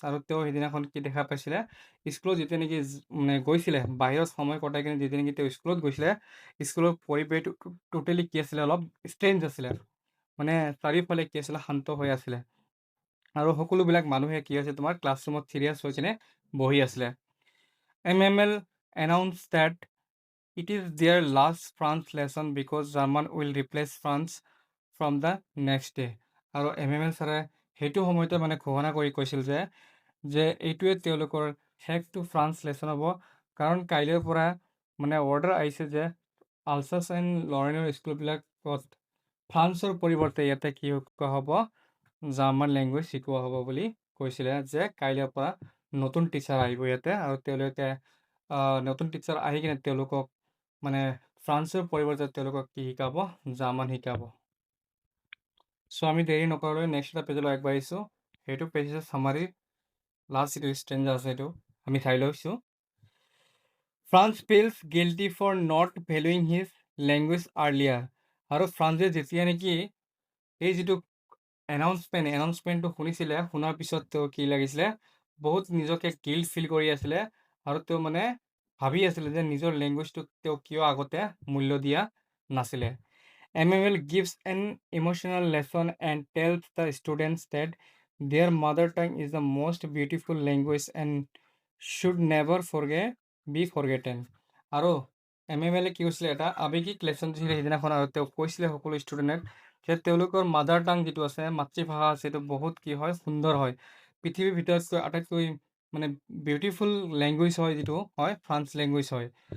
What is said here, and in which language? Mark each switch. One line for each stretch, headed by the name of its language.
Assamese: আৰু তেওঁ সেইদিনাখন কি দেখা পাইছিলে, স্কুলত যেতিয়া নেকি মানে গৈছিলে, বাহিৰত সময় কটাই কিনে যেতিয়া নেকি তেওঁ স্কুলত গৈছিলে, স্কুলৰ পৰিৱেশটো টোটেলি কি আছিলে, অলপ ষ্ট্ৰেঞ্জ আছিলে, মানে চাৰিওফালে কি আছিলে, শান্ত হৈ আছিলে। আৰু সকলোবিলাক মানুহে কি হৈছে, তোমাৰ ক্লাছৰুমত চিৰিয়াছ হৈ কিনে বহি আছিলে।
English: MML announced that it is their last France lesson because German will replace France from the next day.
Assamese: আৰু MML ছাৰে সেইটো সময়তে মানে ঘোষণা কৰি কৈছিল যে এইটোৱে তেওঁলোকৰ শেষ টু ফ্ৰান্স লেচন হ'ব, কাৰণ কাইলৈৰ পৰা মানে অৰ্ডাৰ আহিছে যে আলচাছ এণ্ড লৰেনৰ স্কুলবিলাকত ফ্ৰান্সৰ পৰিৱৰ্তে ইয়াতে কি শিকোৱা হ'ব, জাৰ্মান লেংগুৱেজ শিকোৱা হ'ব বুলি কৈছিলে, যে কাইলৈৰ পৰা নতুন টিচাৰ আহিব ইয়াতে, আৰু তেওঁলোকে নতুন টিচাৰ আহি কিনে তেওঁলোকক মানে ফ্ৰান্সৰ পৰিৱৰ্তে তেওঁলোকক কি শিকাব, জাৰ্মান শিকাব। চ' আমি দেৰি নকৰাকৈ নেক্সট এটা পেজলৈ আগবাঢ়িছোঁ। সেইটো পেজ হৈছে চামাৰী, লাষ্ট যিটো ষ্ট্ৰেঞ্জাৰ আছে সেইটো আমি চাই লৈছোঁ।
English: Franz feels guilty for not valuing his language earlier.
Assamese: আৰু ফ্ৰান্সে যেতিয়া নেকি এই যিটো এনাউন্সমেণ্টটো শুনিছিলে, শুনাৰ পিছত তেওঁ কি লাগিছিলে, বহুত নিজকে গিল্ট ফিল কৰি আছিলে, আৰু তেওঁ মানে ভাবি আছিলে যে নিজৰ লেংগুৱেজটোক তেওঁ কিয় আগতে মূল্য দিয়া নাছিলে।
English: MML gives an emotional lesson and tells the students that their mother tongue is the most beautiful language and should never be forgotten.
Assamese: আৰু MML কি কৈছিলে এটা আৱেগিক লেচন দিছিলে সেইদিনাখন, আৰু তেওঁ কৈছিলে সকলো ষ্টুডেণ্টক যে তেওঁলোকৰ মাদাৰ টাং যিটো আছে, মাতৃভাষা আছে, সেইটো বহুত কি হয়, সুন্দৰ হয়। পৃথিৱীৰ ভিতৰতকৈ আটাইতকৈ মানে বিউটিফুল লেংগুৱেজ হয় যিটো হয় ফ্ৰান্স লেংগুৱেজ হয়।